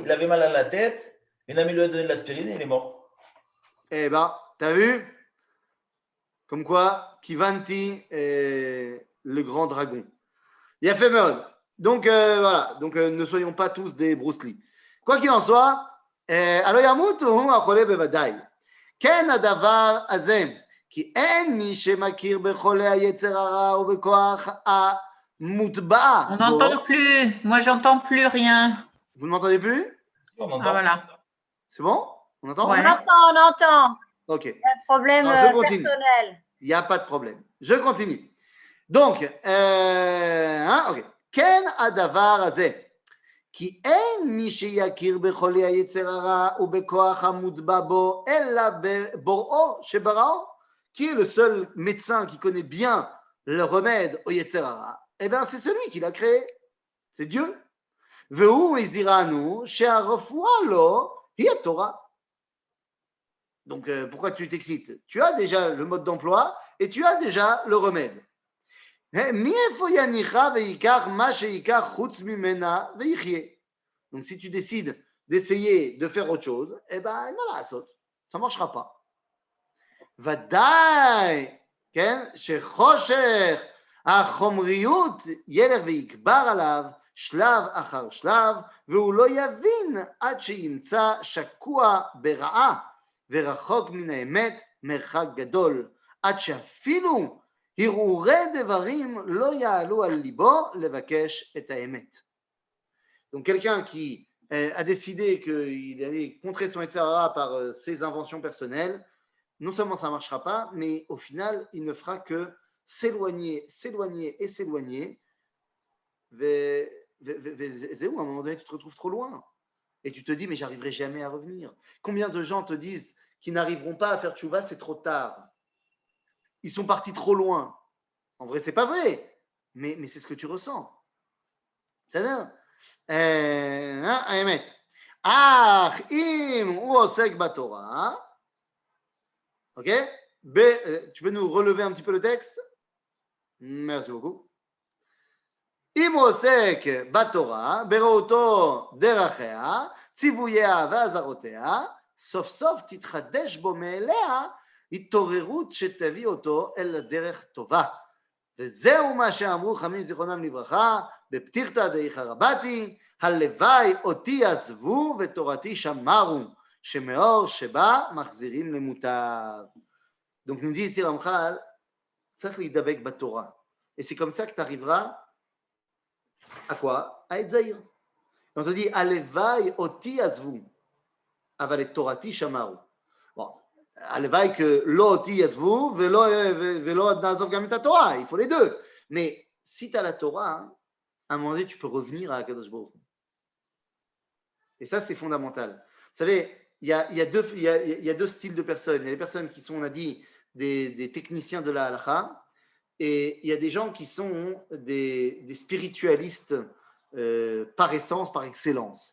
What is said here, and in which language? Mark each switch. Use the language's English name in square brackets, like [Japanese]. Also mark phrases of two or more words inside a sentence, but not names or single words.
[French] Il avait mal à la tête. Une amie lui a donné de l'aspirine et il est mort. Eh ben, t'as vu? Comme quoi, Kivanti est le grand dragon. Il a fait mode. Donc, voilà. Donc, ne soyons pas tous des Bruce Lee. Quoi qu'il en soit, [Hebrew] הלא ימות הוא החולה בוודאי. כן הדבר הזה, כי אין מי שמכיר בחולה היצר הרע ובכוח המוטבע [French] On [Hebrew] בו. [French] n'entend plus. Moi, j'entends plus rien. Vous ne m'entendez plus? On Ah, entend. voilà. C'est bon? On entend? Ouais. On entend. Ok. Il y a un problème Alors, je continue. personnel. Il n'y a pas de problème. Je continue. Donc, ok. [Hebrew] כן הדבר הזה, כי אין מי שיכיר בחולי היצר הרע ובכוח המוטבע בו, אלא בבוראו שבראו, [French] qui est le seul médecin qui connaît bien le remède au [Hebrew] יצר הרע, [French] eh bien c'est celui qui l'a créé, c'est Dieu. [Hebrew] והוא הזהירנו שהרפואה לו היא התורה. [French] Donc pourquoi tu t'excites? Tu as déjà le mode d'emploi et tu as déjà le remède. [Hebrew] מאיפה יניחה ויקח מה שיקח חוץ ממנה ויחיה. [French] Donc si tu décides d'essayer de faire autre chose, eh ben voilà, saute. Ça ne marchera pas. [Hebrew] ודאי, כן, שחושך החומריות ילך ויקבר עליו שלב אחר שלב, והוא לא יבין עד שימצא שקוע ברעה ורחוק מן האמת מרחק גדול, עד שאפילו הרהורי דברים לא יעלו על ליבו לבקש את האמת. [French] Donc quelqu'un qui a décidé qu'il allait contrer son Yetzirah par ses inventions personnelles, non seulement ça ne marchera pas, mais au final, il ne fera que s'éloigner. Zéou, à un moment donné, tu te retrouves trop loin. Et tu te dis, mais j'arriverai jamais à revenir. Combien de gens te disent qu'ils n'arriveront pas à faire tchouva, c'est trop tard. Ils sont partis trop loin. En vrai, c'est pas vrai, mais c'est ce que tu ressens. [Hebrew] בסדר? האמת. אך אם הוא עוסק בתורה, [French] ok? Tu peux nous relever un petit peu le texte? Merci beaucoup. [Hebrew] אם הוא עוסק בתורה, בראותו דרכיה, ציווייה ואזהרותיה, סוף סוף תתחדש בו מאליה התעוררות שתביא אותו אל הדרך טובה. וזהו מה שאמרו חכמים זיכרונם לברכה, בפתיחתא דאיכא רבתי, הלוואי אותי עזבו ותורתי שמרו, שמאור שבא מחזירים למוטב. [French] Donc nous dit ici Ramchal, [Hebrew] צריך להידבק בתורה. [French] Et c'est comme ça que tu arriveras à quoi? À être zahir. On te dit, [Hebrew] הלוואי אותי עזבו, אבל את תורתי שמרו. Bon, הלוואי que לא אותי יעזבו ולא נעזוב גם את התורה, [French] il faut les deux. Mais si tu as la Torah, à un moment donné, tu peux revenir à [Hebrew] הקדוש ברוך הוא. [French] Et ça, c'est fondamental. Vous savez, il y a deux styles de personnes. Il y a les personnes qui sont, on a dit, des techniciens de la halakha, et il y a des gens qui sont des spiritualistes par essence, par excellence.